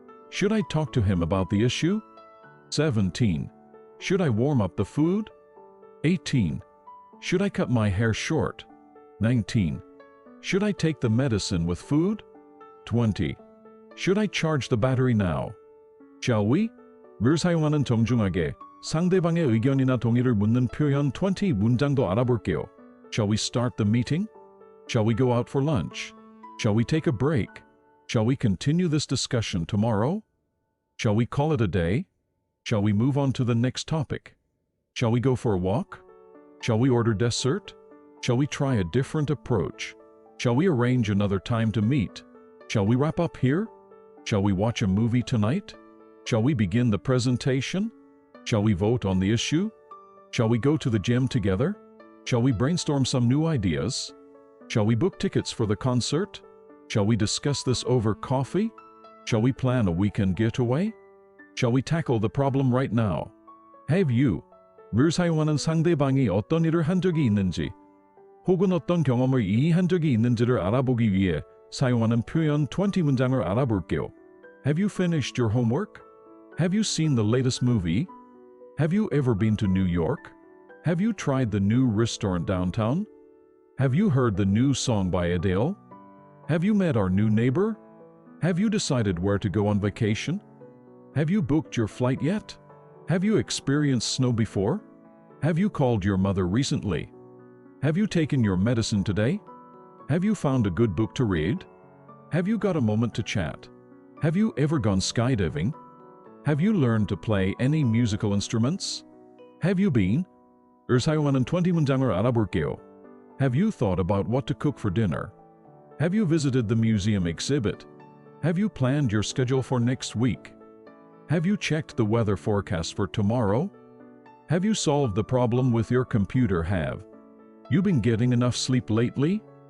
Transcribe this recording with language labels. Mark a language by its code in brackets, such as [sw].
[en] Should I talk to him about the issue? 17. Should I warm up the food? 18. Should I cut my hair short? 19. Should I take the medicine with food? 20. Should I charge the battery now? Shall we? [ko] 를 사용하는 정중하게 상대방의 의견이나 동의를 묻는 표현 20 문장도 알아볼게요. [en] Shall we start the meeting? Shall we go out for lunch? Shall we take a break? Shall we continue this discussion tomorrow? Shall we call it a day? Shall we move on to the next topic? Shall we go for a walk? Shall we order dessert? Shall we try a different approach? Shall we arrange another time to meet? Shall we wrap up here? Shall we watch a movie tonight? Shall we begin the presentation? Shall we vote on the issue? Shall we go to the gym together? Shall we brainstorm some new ideas? Shall we book tickets for the concert? Shall we discuss this over coffee? Shall we plan a weekend getaway? Shall we tackle the problem right now? Have you? [ko] 를 사용하는 상대방이 어떤 일을 한 적이 있는지 혹은 어떤 경험을 이해한 적이 있는지를 알아보기 위해 사용하는 표현 20 문장을 알아볼게요. [en] Have you finished your homework? Have you seen the latest movie? Have you ever been to New York? Have you tried the new restaurant downtown? Have you heard the new song by Adele? Have you met our new neighbor? Have you decided where to go on vacation? Have you booked your flight yet? Have you experienced snow before? Have you called your mother recently? Have you taken your medicine today? Have you found a good book to read? Have you got a moment to chat? Have you ever gone skydiving? Have you learned to play any musical instruments? Have you been? [ko] 을 사용하는 20 문장을 알아볼게요. [en] Have you thought about what to cook for dinner? Have you visited the museum exhibit? Have you planned your schedule for next week? Have you checked the weather forecast for tomorrow? Have you solved the problem with your computer? Have you been getting enough sleep lately?